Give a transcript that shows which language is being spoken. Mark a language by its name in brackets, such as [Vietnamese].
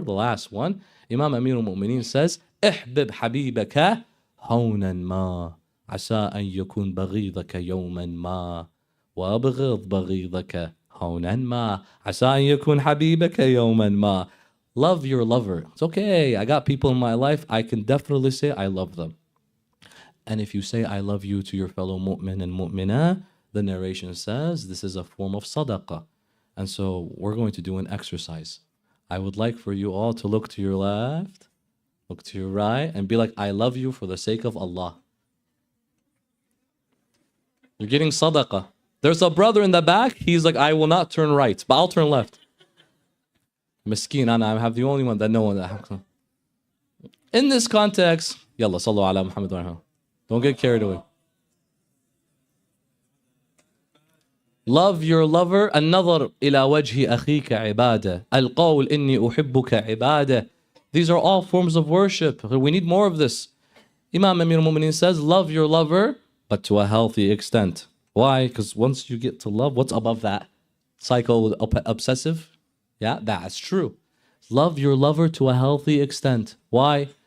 [English] The last one, Imam Amir al-Mu'mineen says, [Arabic] احبب حبيبك هونا ما عسى أن يكون بغيضك يوما ما وأبغض بغيضك هونا ما عسى أن يكون حبيبك يوما ما. [English] Love your lover. It's okay. I got people in my life. I can definitely say I love them. And if you say I love you to your fellow mu'min and mu'minah, the narration says this is a form of sadaqah. And so we're going to do an exercise. I would like for you all to look to your left, look to your right, and be like, I love you for the sake of Allah. You're getting sadaqah. There's a brother in the back. He's like, I will not turn right, but I'll turn left. Miskeen, I have the only one that know that. In this context, [Arabic] yalla, sallu ala Muhammad wa ala. [English] Don't get carried away. Love your lover. [Arabic] النظر إلى وجه أخيك عبادة. القول إني أحبك عبادة. [English] These are all forms of worship. We need more of this. Imam Amir al-Mu'mineen says, love your lover, but to a healthy extent. Why? Because once you get to love, what's above that? Psycho-obsessive? Yeah, that's true. Love your lover to a healthy extent. Why?